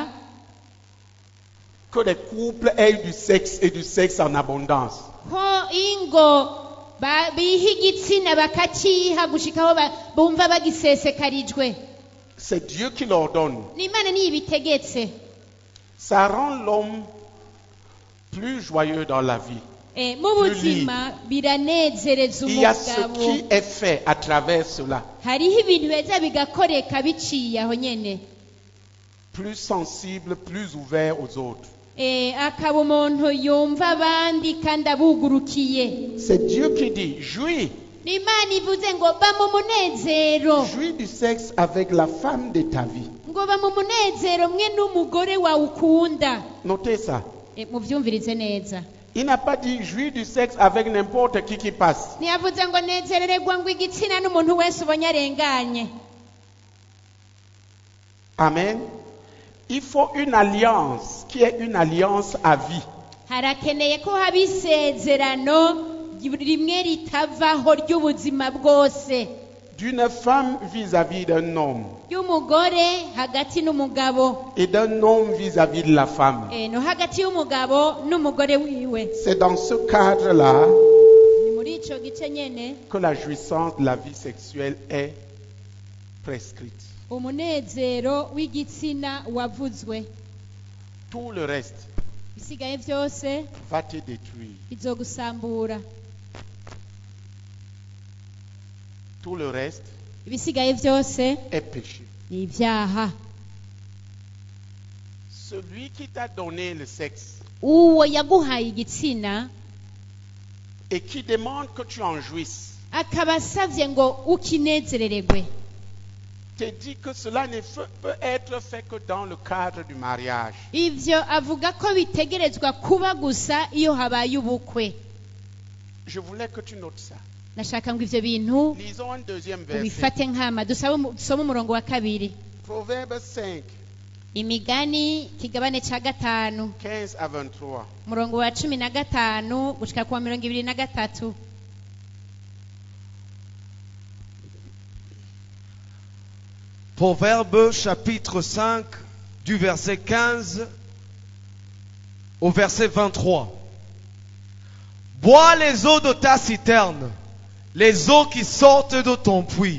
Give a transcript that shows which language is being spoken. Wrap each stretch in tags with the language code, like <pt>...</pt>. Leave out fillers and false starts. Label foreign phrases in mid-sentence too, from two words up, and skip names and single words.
<fr>que les couples aient du sexe et du sexe en abondance.</fr> <rn>ko ingo biha igitsina bakaciha gushikaho bumva bagisesekarijwe.</rn> <fr>C'est Dieu qui l'ordonne.</fr> <rn>Ni Imana niyo ibitegetse.</rn> <fr>Ça rend l'homme plus joyeux dans la vie.</fr> <rn>Mu buzima biranezereza</rn> <fr>Il y a ce</fr> <rn>umugabo.</rn> <fr>qui est fait à travers cela.</fr> <rn>Hariho ibintu beza bigakoreka biciye aho nyene.</rn> <fr>Plus sensible, plus ouvert aux autres.</fr> <rn>Akaba umuntu yumva abandi kandi abugurukiye.</rn> <fr>C'est Dieu qui dit, jouis.</fr> <rn>Ni Imana ivuze ngo ba mu munezero.</rn> <fr>Jouis du sexe avec la femme de ta vie.</fr> <rn>Ngo ba mu munezero mwe n'umugore wawe ukunda.</rn> <fr>Notez ça.</fr> <rn>Muvyumvirize neza.</rn> <fr>Il n'a pas dit jouis du sexe avec n'importe qui passe.</fr> <rn>Ntiyavuze ngo nezerererwa ngo igitsina n'umuntu wese ubonye arenganye. Amen.</rn> <fr>Il faut une alliance qui est une alliance à vie.</fr> <rn>Harakeneye ko haba isezerano rimwe ritavaho ry'ubuzima bwose.</rn> <fr>D'une femme vis-à-vis d'un homme.</fr> <rn>Y'umugore hagati n'umugabo.</rn> <fr>Et d'un homme vis-à-vis de la femme.</fr> <rn>No hagati y'umugabo n'umugore wiwe.</rn> <fr>C'est dans ce cadre-là</fr> <rn>Ni muri ico gice nyene</rn> <fr>que la jouissance de la vie sexuelle est prescrite.</fr> <rn>umunezero w'igitsina wavuzwe.</rn> <fr>Tout le reste</fr> <rn>Bisigaye vyose</rn> <fr>va te détruire.</fr> <rn>bizogusambura.</rn> <fr>Tout le reste</fr> <rn>Ibisigaye vyose</rn> <fr>est péché.</fr> <rn>ni ivyaha.</rn> <fr>Celui qui t'a donné le sexe</fr> <rn>Uwo yaguhaye igitsina</rn> <fr>et qui demande que tu en jouisses</fr> <rn>akaba asavye ngo ukinezerererwe,</rn> <fr>te dit que cela ne peut être fait que dans le cadre du mariage.</fr> <rn>ivyo avuga ko bitegerezwa kuba gusa iyo habaye ubukwe.</rn> <fr>Je voulais que tu notes ça.</fr> <rn>Nashaka ngo ivyo bintu</rn> <fr>Lisons un deuxième verset.</fr> <rn>ubifate nkama. Dusome umurongo wa kabiri.</rn> <fr>Proverbe 5,</fr> <rn>Imigani kigabane ca gatanu</rn> <fr>15 à 23.</fr> <rn>umurongo wa 15 gushika ku wa 23.</rn> <fr>Proverbe chapitre 5 du verset 15 au verset 23. Bois les eaux de ta citerne, les eaux qui sortent de ton puits.</fr>